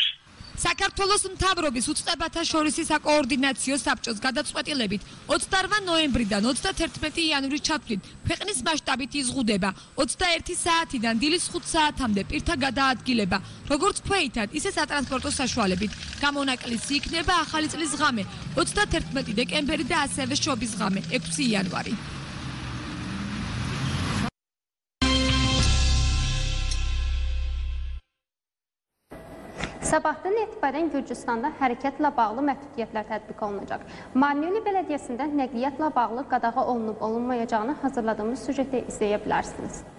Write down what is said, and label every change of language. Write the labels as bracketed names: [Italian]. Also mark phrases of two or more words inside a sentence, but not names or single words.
[Georgian] საქართველოს მთავრობის უწყებათა შორისი საკოორდინაციო საბჭოს გადაწყვეტილებით 28 ნოემბრიდან 31 იანვრის ჩათვლით ქვეყნის მასშტაბით იზღუდება 21 საათიდან დილის 5 საათამდე პირთა გადაადგილება, როგორც ქვეითად, ისე სატრანსპორტო საშუალებით. გამონაკლისი იქნება ახალი წლის ღამე 31 დეკემბერი და ასევე შობის ღამე 6 იანვარი. [Azerbaijani] Sabahdan etibarən Gürcüstanda hərəkətlə bağlı məhdudiyyətlər tətbiq olunacaq. Marneli Belediyəsində nəqliyyatla bağlı qadağa olunub-olunmayacağını hazırladığımız süjetdə izləyə bilərsiniz.